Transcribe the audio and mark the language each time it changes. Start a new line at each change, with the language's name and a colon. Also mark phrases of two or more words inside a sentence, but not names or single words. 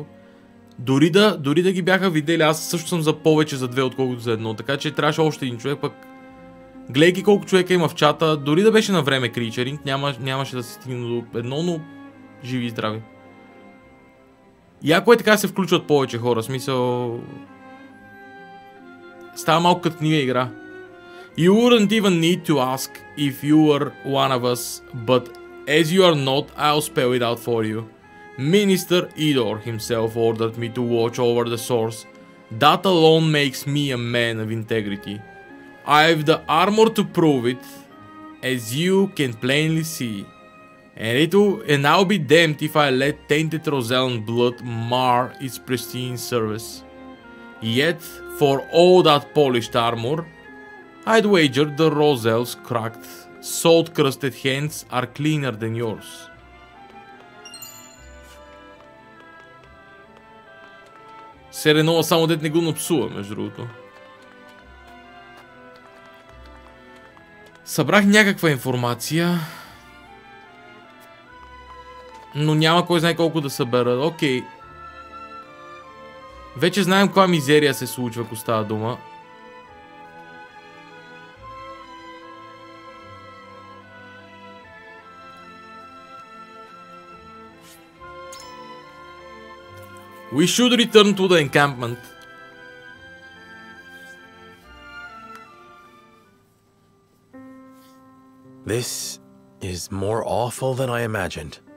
Bulgarian: Дори да ги бяха видели, аз също съм за повече за 2, отколкото за 1, така че трябваше още един човек, пък гледайки колко човека има в чата, дори да беше на време кричеринг, нямаше да се стигне до 1, но живи и здрави. Яко е така се включват повече хора, в смисъл... Става малко като книга игра.
English: You wouldn't even need to ask if you were one of us, but as you are not, I'll spell it out for you. Minister Idor himself ordered me to watch over the source. That alone makes me a man of integrity. I have the armor to prove it, as you can plainly see. And I'll be damned if I let tainted Rosellan blood mar its pristine service. Yet, for all that polished armor, I'd wager the Rosel's cracked, salt-crusted hands are cleaner than yours.
Bulgarian: Серенова само дет не го напсува, между другото. Събрах някаква информация, но няма кой знае колко да събера. Окей. Вече знаем каква мизерия се случва, ако става дума.
English: We should return to the encampment. This is more awful than I imagined.